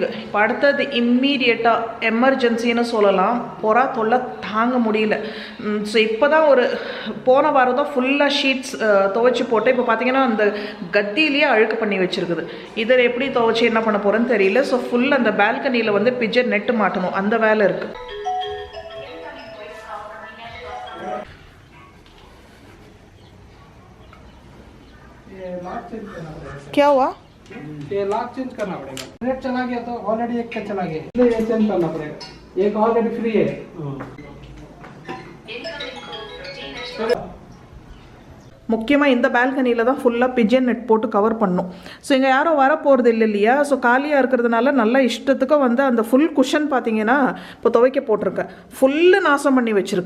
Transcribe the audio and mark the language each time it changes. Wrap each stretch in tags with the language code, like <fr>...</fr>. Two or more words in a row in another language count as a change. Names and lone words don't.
<ta>இப்போ அடுத்தது இம்மீடியட்டாக எமர்ஜென்சின்னு சொல்லலாம், புறா தொல்லை தாங்க முடியல. ஸோ இப்போ தான் போன வாரம் தான் ஃபுல்லாக ஷீட்ஸ் துவைச்சி போட்டு இப்போ பார்த்தீங்கன்னா அந்த கத்தியிலேயே அழுக்கு பண்ணி வச்சுருக்குது. இதை எப்படி துவைச்சி என்ன பண்ண போகிறேன்னு தெரியல.</ta> <en>so full</en> <ta>அந்த பால்கனியில் வந்து</ta> <en>pigeon net</en> <ta>மாட்டணும், அந்த வேலை இருக்குது.</ta> <hi>क्या हुआ? ये</hi> <en>lock change</en> <hi>करना पड़ेगा. रेट चला गया तो ऑलरेडी एक का चला गया, इसलिए ये चेंज करना पड़ेगा. एक ऑलरेडी फ्री है.</hi> <ta>முக்கியமாக இந்த பால்கனியில் தான் ஃபுல்லாக</ta> <en>pigeon net</en> <ta>போட்டு கவர் பண்ணும். ஸோ இங்கே யாரும் வர போகிறது இல்லை இல்லையா. ஸோ காலியாக இருக்கிறதுனால நல்ல இஷ்டத்துக்கு வந்து அந்த</ta> <en>full cushion</en> <ta>பார்த்தீங்கன்னா இப்போ துவைக்க போட்டிருக்கேன், ஃபுல்லு நாசம் பண்ணி வச்சுருக்கு.</ta>